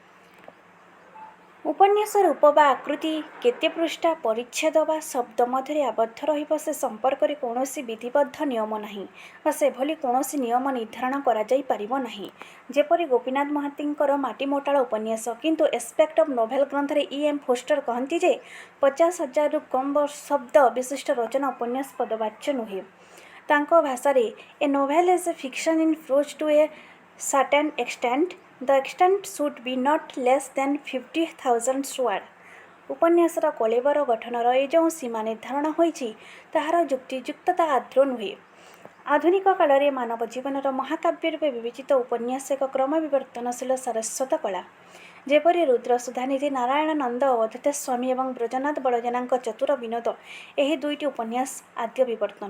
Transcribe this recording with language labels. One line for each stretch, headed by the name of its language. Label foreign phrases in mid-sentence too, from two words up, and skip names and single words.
Odia: ଉପନ୍ୟାସ ରୂପ ବା ଆକୃତି, କେତେ ପୃଷ୍ଠା, ପରିଚ୍ଛେଦ ବା ଶବ୍ଦ ମଧ୍ୟରେ ଆବଦ୍ଧ ରହିବ ସେ ସମ୍ପର୍କରେ କୌଣସି ବିଧିବଦ୍ଧ ନିୟମ ନାହିଁ ବା ସେଭଳି କୌଣସି ନିୟମ ନିର୍ଦ୍ଧାରଣ କରାଯାଇପାରିବ ନାହିଁ। ଯେପରି ଗୋପୀନାଥ ମହାନ୍ତିଙ୍କର ମାଟିମଟାଳ ଉପନ୍ୟାସ। କିନ୍ତୁ ଏସ୍ପେକ୍ଟ ଅଫ୍ ନୋଭେଲ ଗ୍ରନ୍ଥରେ E.M. ଫୋଷ୍ଟର କହନ୍ତି ଯେ 50,000ରୁ କମ୍ ଶବ୍ଦ ବିଶିଷ୍ଟ ରଚନା ଉପନ୍ୟାସ ପଦବାଚ୍ୟ ନୁହେଁ। ତାଙ୍କ ଭାଷାରେ
English: A novel is a fiction in prose to a certain extent. The extent should be not less than 50,000 words.
Odia: ଉପନ୍ୟାସର କଳେବର ଗଠନର ଏ ଯେଉଁ ସୀମା ନିର୍ଦ୍ଧାରଣ ହୋଇଛି ତାହାର ଯୁକ୍ତିଯୁକ୍ତତା ଆଦୌ ନୁହେଁ। ଆଧୁନିକ କାଳରେ ମାନବ ଜୀବନର ମହାକାବ୍ୟ ରୂପେ ବିବେଚିତ ଉପନ୍ୟାସ ଏକ କ୍ରମ ବିବର୍ତ୍ତନଶୀଳ ସାରସ୍ୱତ କଳା। ଯେପରି ରୁଦ୍ର ସୁଧାନିଧି, ନାରାୟଣ ନନ୍ଦ, ଅବଧୂତ ସ୍ୱାମୀ ଏବଂ ବ୍ରଜନାଥ ବଳଜନାଙ୍କ ଚତୁର ବିନୋଦ ଏହି ଦୁଇଟି ଉପନ୍ୟାସ ଆଦ୍ୟ ବିବର୍ତ୍ତନ।